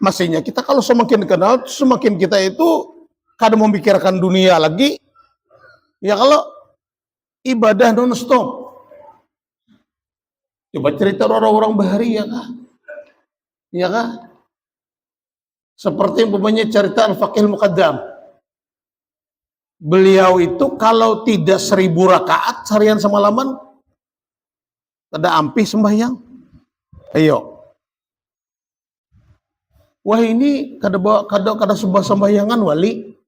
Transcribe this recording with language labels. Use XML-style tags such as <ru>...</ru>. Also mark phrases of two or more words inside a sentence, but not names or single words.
<id>Maksudnya kita kalau semakin kenal, semakin kita itu kadang memikirkan dunia lagi. Ya kalau ibadah non stop. Coba cerita orang-orang bahari ya kah? Ya kah? Seperti umpamanya cerita Al-Faqih Al-Muqaddam. Beliau itu kalau tidak 1000 rakaat seharian semalaman, ada ampih sembahyang. Ayo.</id> <bjn>Wah ini kada sebuah sembahyangan wali.</bjn>